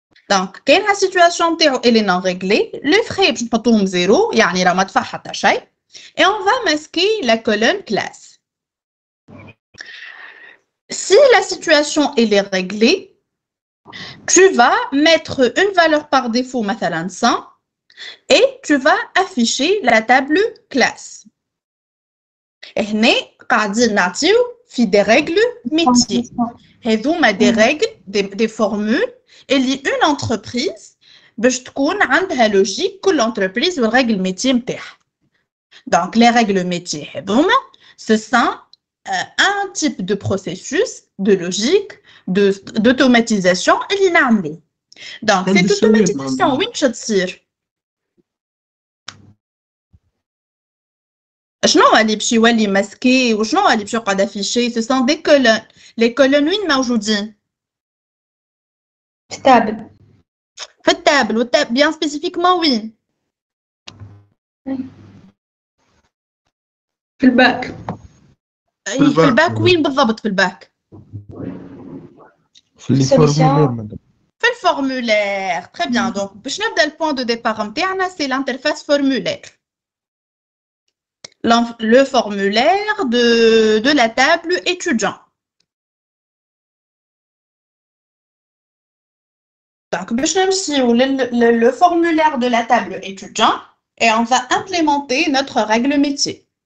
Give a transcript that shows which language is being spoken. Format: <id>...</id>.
<fr>Donc, quand la situation elle est non réglée, les frais</fr> <ar>باش نحطوهم 0 يعني راه ما دفع حتى شيء</ar> <fr>et on va masquer la colonne classe. Si la situation elle est réglée, tu vas mettre une valeur par défaut,</fr> <ar>مثلا</ar> <fr>100, et tu vas afficher la table classe.</fr> <ar>هنا قاعدين نعطيو في</ar> <fr>des règles métiers.</fr> <ar>هذوما</ar> <fr>des règles, des formules اللي une entreprise</fr> <ar>باش تكون عندها</ar> <fr>logique كل entreprise والرègle métier نتاعها. Donc les règles métiers</fr> <ar>هذوما</ar> <fr>ce sont un type de processus de logique d'automatisation</fr> <ar>اللي نعملوه.</ar> <fr>Donc cette automatisation</fr> <ar>وين باش تصير؟ شنو اللي باش يولي ماسكي وشنو اللي باش يقعد افيشي؟</ar> <fr>ce sont des colonnes. les colonnes</fr> <ar>وين موجودين؟ في التابل. في التابل. والتابل bien spécifiquement وين؟ في الباك. في الباك وين بالضبط في الباك؟ في الفورمولير مدام. في الفورمولير.</ar> <fr>Très bien. Donc</fr> <ar>باش نبدا</ar> <fr>البوان دو ديبار نتاعنا c'est l'interface formulaire. Le formulaire de la table étudiant. Donc, le formulaire de la table étudiant et on va implémenter notre règle métier.</fr>